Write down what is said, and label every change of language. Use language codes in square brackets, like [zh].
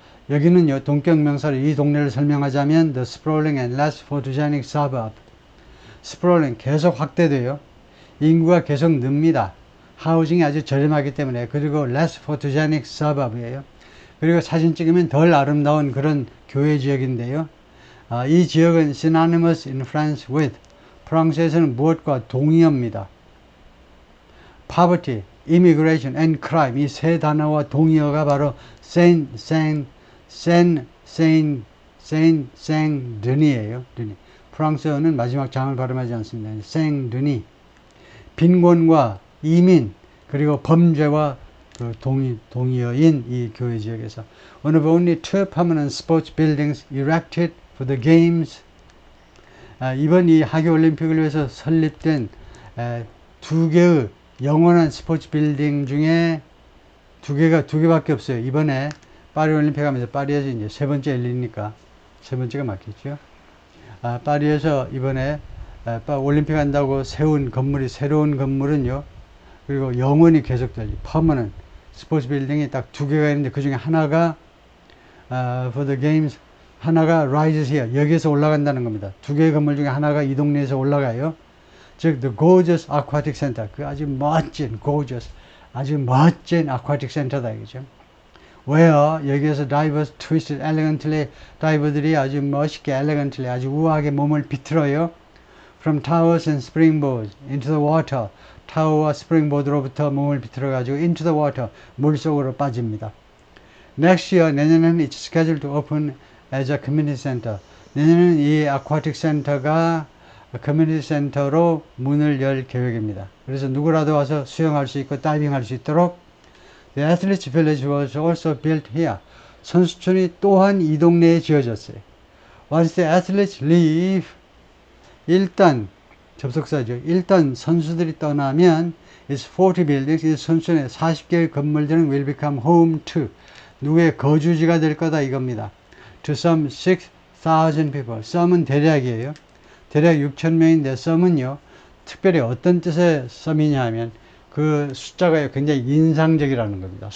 [ko] 여기는요, 동격명사로 이 동네를 설명하자면 [en] the sprawling and less photogenic suburb. [ko] sprawling 계속 확대돼요. 인구가 계속 늡니다. 하우징이 아주 저렴하기 때문에. [en] 그리고 less photogenic suburb이에요. [ko] 그리고 사진 찍으면 덜 아름다운 그런 교외 지역인데요. 이 지역은 [en] synonymous in France with, [ko] 프랑스에서는 무엇과 동의어입니다. [en] poverty, immigration and crime, [ko] 이 세 단어와 동의어가 바로 Saint-Denis이에요. 프랑스어는 마지막 장을 발음하지 않습니다. Saint-Denis. 빈곤과 이민 그리고 범죄와 그 동의어인 이 교회 지역에서 [en] one of only 2 permanent sports buildings erected for the games. [ko] 이번 이 하계 올림픽을 위해서 설립된 2개의 영원한 스포츠 빌딩 중에 2개밖에 없어요. 이번에 파리 올림픽 하면서 파리에서 이제 3번째 열리니까 3번째가 맞겠죠. 파리에서 이번에 올림픽 한다고 세운 건물이, 새로운 건물은요, 그리고 영원히 계속될 퍼머넌트 스포츠 빌딩이 딱 2개가 있는데 그 중에 하나가 [en] for the games, [ko] 하나가 [en] rises here, [ko] 여기에서 올라간다는 겁니다. 2개의 건물 중에 하나가 이 동네에서 올라가요. 즉 [en] the gorgeous aquatic center, [ko] 그 아주 멋진 gorgeous, 아주 멋진 aquatic center다 이거죠. where 여기에서 [en] divers twisted elegantly, [ko] 다이버들이 아주 멋있게 elegantly, 아주 우아하게 몸을 비틀어요. [en] from towers and springboards into the water, [ko] 타워와 스프링보드로부터 몸을 비틀어 가지고 into the water, 물속으로 빠집니다. [en] next year, [ko] 내년에는 [en] it's scheduled to open as a community center. [ko] 내년에는 이 aquatic center가 커뮤니티 센터로 문을 열 계획입니다. 그래서 누구라도 와서 수영할 수 있고 다이빙할 수 있도록 [en] The Athletes Village was also built here. [ko] 선수촌이 또한 이 동네에 지어졌어요. [en] Once the athletes leave, [ko] 일단 접속사죠. 일단 선수들이 떠나면 [en] it's 40 buildings, [ko] 이 선수촌의 40개의 건물들은 [en] will become home to, [ko] 누구의 거주지가 될 거다 이겁니다. [en] To some 6,000 people. [ko] some은 대략이에요. 대략 6,000명인데 some은요, 특별히 어떤 뜻의 some이냐 하면 그 숫자가 굉장히 인상적이라는 겁니다.